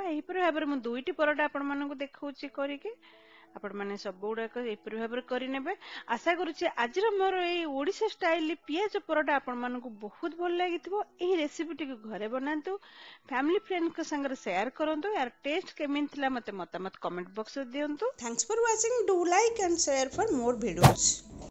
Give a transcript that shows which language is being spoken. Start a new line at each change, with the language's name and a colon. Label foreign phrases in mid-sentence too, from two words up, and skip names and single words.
Odia: ଏପରି ଭାବରେ ମୁଁ ଦୁଇଟି ପରୋଟା ଆପଣ ମାନଙ୍କୁ ଦେଖାଉଛି କରିକେ। ଆପଣ ମାନେ ସବୁ ଗୁଡ଼ାକ ଏପରି ଭାବରେ କରି ନେବେ। ଆଶା କରୁଛି ଆଜିର ମୋର ଏଇ ଓଡ଼ିଶା ଷ୍ଟାଇଲ ପିଆଜ ପରୋଟା ଆପଣ ମାନଙ୍କୁ ବହୁତ ଭଲ ଲାଗିଥିବ। ଏହି ରେସିପି ଟିକ ଘରେ ବନାନ୍ତୁ,
English: family friend
Odia: କେ ସଙ୍ଗ ସେୟାର କରନ୍ତୁ। ଯାର ଟେଷ୍ଟ କେମିତି ଥିଲା ମତେ ମତାମତ
English: comment box
Odia: ରେ ଦିଅନ୍ତୁ।
English: Thanks for watching. Do like and share for more videos.